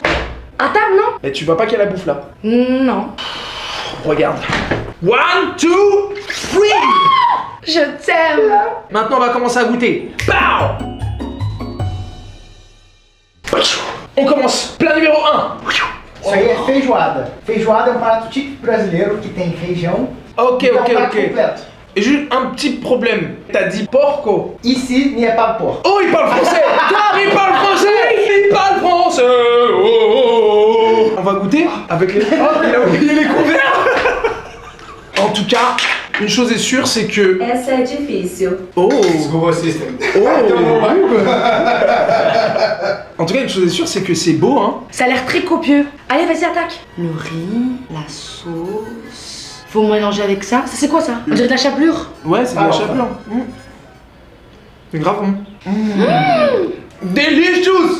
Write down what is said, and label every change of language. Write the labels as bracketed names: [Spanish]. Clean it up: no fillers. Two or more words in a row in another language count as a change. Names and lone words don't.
[French] À table non? Mais tu vois pas qu'il y a la bouffe là? Non. Regarde. 1, 2, 3. Je t'aime. Maintenant on va commencer à goûter. Pow. On commence. Plat numéro 1. [Portuguese] Isso aí é feijoada. Feijoada é um prato típico brasileiro que tem feijão. Ok, e é um ok, prato ok. completo. [French] Et juste un petit problème. T'as dit porco. Ici, n'y a pas de porco. Oh, il parle français. Il parle français. Il parle français. Oh, oh, oh. On va goûter avec les... Oh, il a oublié les couverts. En tout cas, une chose est sûre, c'est que... [Portuguese] Essa é difícil. Oh. Com vocês também. Oh. [French] En tout cas, une chose est sûre, c'est que c'est beau, hein. Ça a l'air très copieux. Allez, vas-y, attaque. Le riz, la sauce. Faut mélanger avec ça. Ça, c'est quoi ça? On dirait de la chapelure. Ouais, c'est de la chapelure. C'est grave bon. Delicious.